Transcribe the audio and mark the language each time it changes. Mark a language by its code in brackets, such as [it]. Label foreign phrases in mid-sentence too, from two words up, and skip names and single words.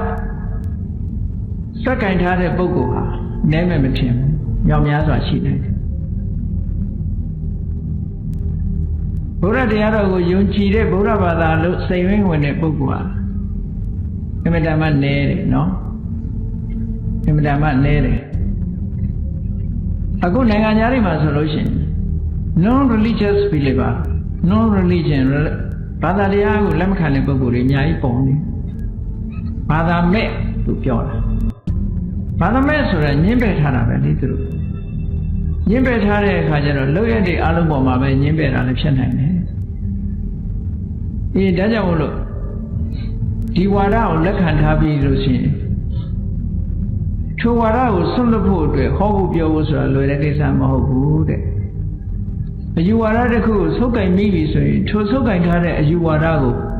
[my] စက်ကင်ထားတဲ့ပုဂ္ဂိုလ်ဟာနည်းမဲ့မထင်ဘူးမြောက်များစွာရှိနေတယ်ဘုရားတရားတော်ကိုယုံကြည်တဲ့ဗုဒ္ဓဘာသာလို့စိတ်ဝင်းဝင်တဲ့ပုဂ္ဂိုလ်ဟာအမြဲတမ်းနည်းတယ်နော်အမြဲတမ်းနည်းတယ် အခုနိုင်ငံသားတွေမှာဆိုလို့ရှိရင် [en] non religious believer non religion [my] ဘာသာတရားကိုလက်မခံတဲ့ပုဂ္ဂိုလ်တွေအများကြီးပုံနေဘာသာမဲ့သူပြောတာဘာသာမဲ့ဆိုတာညှင်းပယ်ထားတာပဲလေသူတို့ညင်းပယ်ထားတဲ့အခါကျတော့လောက်ရတဲ့အလုံးပေါ်မှာပဲညင်းပယ်တာလည်းဖြစ်နိုင်တယ် ဒါကြောင့်မို့လို့ဒီဝါဒကိုလက်ခံထားပြီးလို့ရှိရင်ထိုဝါဒကိုဆွတ်လွတ်ဖို့အတွက်ဟောဖို့ပြောဖို့ဆိုတာလွယ်တဲ့ကိစ္စမဟုတ်ဘူးတဲ့အယူဝါဒတစ်ခုကိုဆုပ်ကင်မိပြီဆိုရင်ထိုဆုပ်ကင်ထားတဲ့အယူဝါဒကို